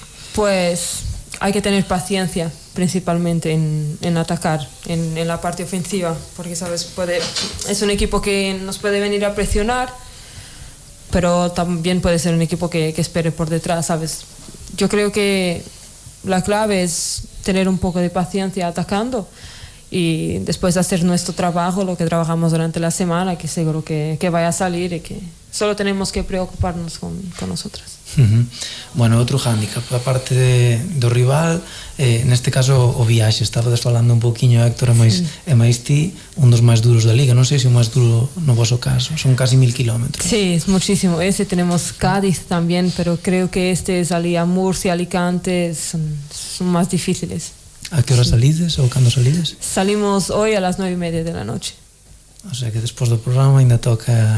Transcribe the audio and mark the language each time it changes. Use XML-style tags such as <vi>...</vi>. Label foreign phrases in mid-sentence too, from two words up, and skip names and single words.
<es>Pues hay que tener paciencia principalmente en atacar, en la parte ofensiva, porque sabes, es un equipo que nos puede venir a presionar, pero también puede ser un equipo que espere por detrás, sabes. Yo creo que la clave es tener un poco de paciencia atacando y después hacer nuestro trabajo, lo que trabajamos durante la semana, que seguro que vaya a salir y que solo tenemos que preocuparnos con nosotras.</es> <gl>Bueno, outro hándicap, aparte do rival, neste caso o viaxe, estabades falando un poquinho Héctor e máis ti, un dos máis duros da Liga, non sei se o máis duro no voso caso,</gl> <es>son casi 1000 kilómetros. Sí, es muchísimo, tenemos Cádiz también, pero creo que salía Murcia, Alicante, son más difíciles.</es> <gl>A que hora salides ou cando salides?</gl> <es>Salimos hoy a las 9:30 de la noche.</es> <gl>O sea que despois do programa ainda toca</gl>